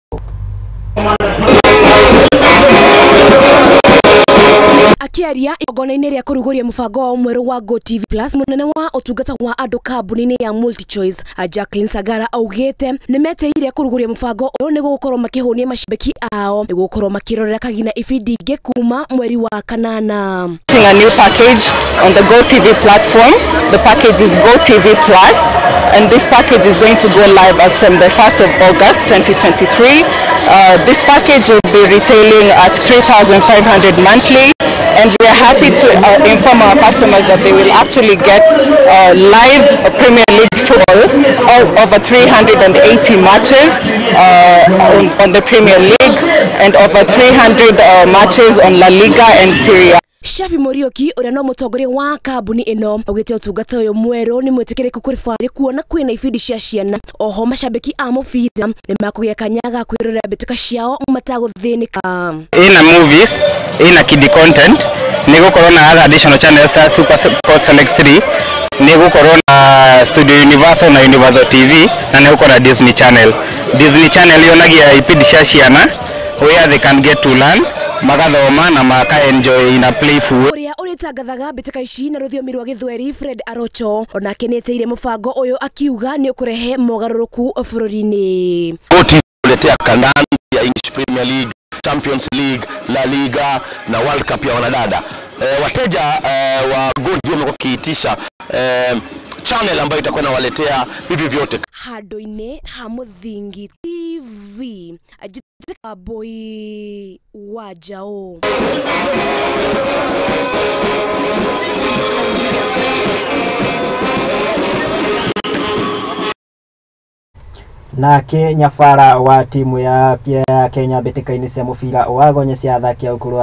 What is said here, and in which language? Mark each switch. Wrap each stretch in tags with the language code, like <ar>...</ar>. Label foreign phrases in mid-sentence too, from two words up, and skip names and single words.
<ki>Akiaria igongona-inĩ rĩa kũrugũria mũbango wa mwerũ wa Go TV Plus, mũnene wa ũtungata wa andũ kambuni-inĩ ya MultiChoice Jacqueline Sagara augĩte nĩ meteire kũrugũria mũbango ũyũ nĩ gũkorwo makĩhũnia macambĩki ao nĩ gũkorwo makĩrorera kagina ibindi ingĩ kuma mweri wa kanana.</ki> <en>A new package on the Go TV platform. The package is Go TV Plus, and this package is going to go live as from the 1st of August 2023. This package will be retailing at 3,500 monthly, and we are happy to inform our customers that they will actually get live Premier League football over 380 matches on the Premier League and over 300 matches on La Liga and Serie A.</en> <ki>Shafi Morioki ũrĩa no mũtongoria wa kambuni ĩno augĩte ũtungata ũyũ mwerũ nĩ mwĩtĩkĩrĩku kũrĩ bamĩrĩ kuona kwĩna ibindi cia ciana. Oho macambĩki a mũbira nĩ makũgĩa kanya ga kwĩrorera mbĩtĩka ciao matagũthĩnĩka. Ina movies, ina</ki> <en>kid content,</en> <ki>nĩ gũkorwo na</ki> <en>other additional channels</en> <ki>ta Super Sports Select 3, nĩ gũkorwo na Studio Universal na Universal TV, na nĩ gũkorwo na Disney Channel. Disney Channel yonagia ibindi cia ciana</ki> <en>where they can get to learn</en> <ki>magathoma na maka enjoy</ki> <en>in a playful way.</en> <ki>Uria ũrĩtangathaga mbĩtĩka ici na rũthiomi rwa Gĩthweri Fred Arocho onake nĩeteire mũbango ũyũ akiuga nĩ ũkũrehe mogarũrũku bũrũri-inĩ.</ki> <sw>Kuletea kandanda ya English Premier League, Champions League, La Liga na World Cup ya wanadada. Wateja wa Go TV wamekuwa kiitisha channel ambayo itakuwa inawaletea hivi vyote.</sw> <ki>Handũ-inĩ ha Mũthingi TV ajitĩka boy wa Njaũ. Nake nyabara wa timu ya Kenya mbĩtĩka-inĩ cia mũbira wa gonye cia athaki a ũkũrũ wa</ki>